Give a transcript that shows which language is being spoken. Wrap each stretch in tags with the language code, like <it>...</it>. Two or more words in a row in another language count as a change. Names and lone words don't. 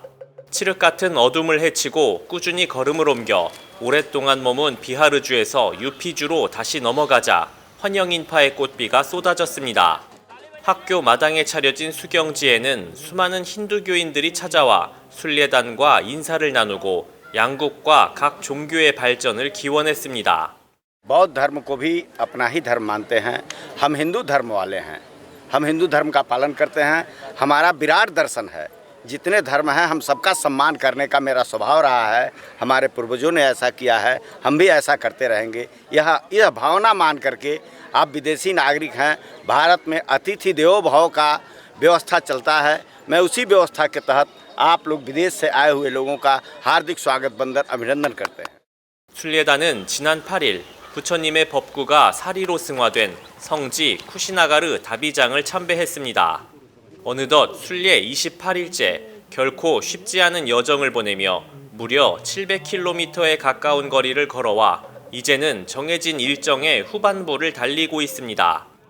<ko>칠흑 같은 어둠을 헤치고 꾸준히 걸음을 옮겨 오랫동안 머문 비하르주에서 유피주로 다시 넘어가자 환영 인파의 꽃비가 쏟아졌습니다. 학교 마당에 차려진 수경지에는 수많은 힌두교인들이 찾아와 순례단과 인사를 나누고 양국과 각 종교의 발전을 기원했습니다.</ko> <hi>बौद्ध धर्म को भी अपना ही धर्म मानते हैं। हम हिंदू धर्म वाले हैं। हम हिंदू धर्म का पालन करते हैं। हमारा विराट दर्शन है। जितने धर्म हैं हम सबका सम्मान करने का मेरा स्वभाव रहा है। हमारे पूर्वजों ने ऐसा किया है, हम भी ऐसा करते रहेंगे। यह भावना मान करके आप विदेशी नागरिक हैं। भारत में</hi> <sa>अतिथि देवो भव</sa> <hi>का व्यवस्था चलता है। मैं उसी व्यवस्था के तहत आप लोग विदेश से आए हुए लोगों का हार्दिक स्वागत बंदन अभिनंदन करते हैं।</hi> <ko>순례단은 지난 8일 부처님의 법구가 사리로 승화된 성지 쿠시나가르 다비장을 참배했습니다. 어느덧 순례 28일째 결코 쉽지 않은 여정을 보내며 무려 700km에 가까운 거리를 걸어와 이제는 정해진 일정의 후반부를 달리고 있습니다.</ko>